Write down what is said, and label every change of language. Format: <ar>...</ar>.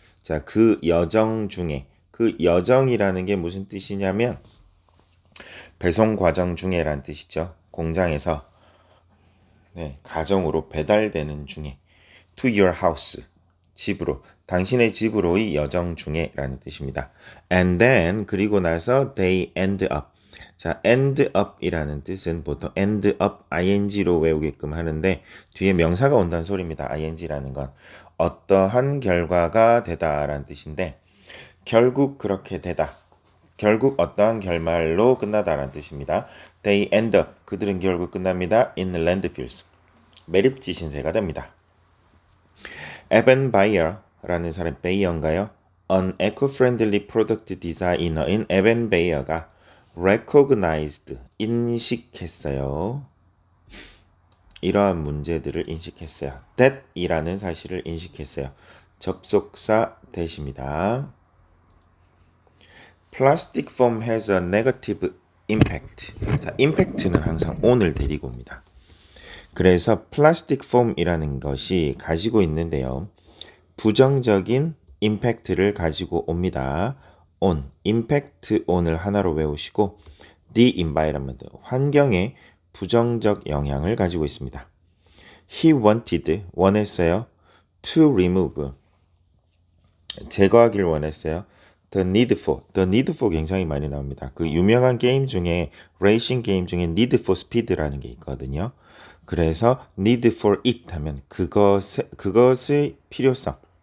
<ko>자, 그 여정 중에 그 여정이라는 게 무슨 뜻이냐면 배송 과정 중에란 뜻이죠. 공장에서 가정으로 배달되는 중에</ko> <en>to your house</en> <ko>집으로 당신의 집으로의 여정 중에라는 뜻입니다.</ko> <en>And then</en> <ko>그리고 나서</ko> <en>they end up.</en> <ko>자, end up이라는 뜻은 보통 end up ing로 외우게끔 하는데 뒤에 명사가 온다는 소리입니다. ing라는 건 어떠한 결과가 되다라는 뜻인데 결국 그렇게 되다. 결국 어떠한 결말로 끝나다라는 뜻입니다.</ko> <en>They end up.</en> <ko>그들은 결국 끝납니다.</ko> <en>In landfills.</en> <ko>매립지 신세가 됩니다. 에벤 바이어라는 사람, 베이어인가요?</ko> <en>An eco-friendly product designer인</en> <ko>에벤 베이어가</ko> <en>recognized,</en> <ko>인식했어요. 이러한 문제들을 인식했어요. that 이라는 사실을 인식했어요. 접속사 that입니다.</ko> <en>Plastic foam has a negative impact.</en> <ko>자, impact는 항상 on을 데리고 옵니다. 그래서 플라스틱 폼이라는 것이 가지고 있는데요. 부정적인 임팩트를 가지고 옵니다. on, impact on을 하나로 외우시고</ko> <en>the environment,</en> <ko>환경에 부정적 영향을 가지고 있습니다.</ko> <en>He wanted,</en> <ko>원했어요.</ko> <en>to remove,</en> <ko>제거하길 원했어요. The need for 굉장히 많이 나옵니다. 그 유명한 게임 중에 레이싱 게임 중에 need for speed라는 게 있거든요. 그래서 need for it 하면 그것의 필요성.</ko>